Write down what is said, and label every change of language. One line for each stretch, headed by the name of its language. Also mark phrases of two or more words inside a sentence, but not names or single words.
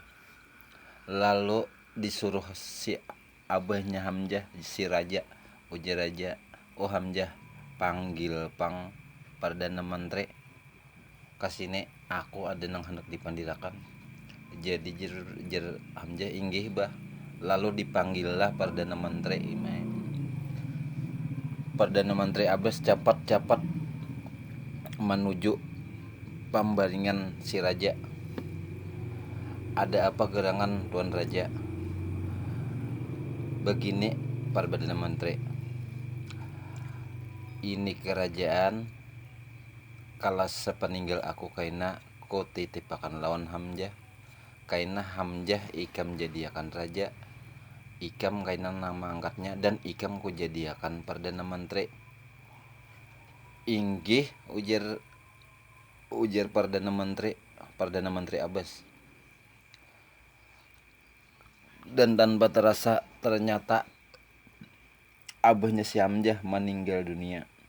Banjar: Lalu disuruh si abahnya Hamjah, si raja, ujar raja, oh Hamjah, panggil perdana menteri kasini, aku ada nang hendak dipandirakan. Jadi jer Hamzah, inggih bah. Lalu dipanggillah Perdana Menteri Abbas cepat-cepat menuju pembaringan si raja. Ada apa gerangan Tuan Raja? Begini Perdana Menteri, ini kerajaan kala sepeninggal aku kaina ko titipakan lawan Hamzah. Kaina Hamzah ikam jadi akan raja, ikam kaina nama angkatnya, dan ikam ku jadi akan Perdana Menteri. Inggih, ujar Perdana Menteri Abbas. Dan tanpa terasa ternyata abahnya si Hamzah meninggal dunia.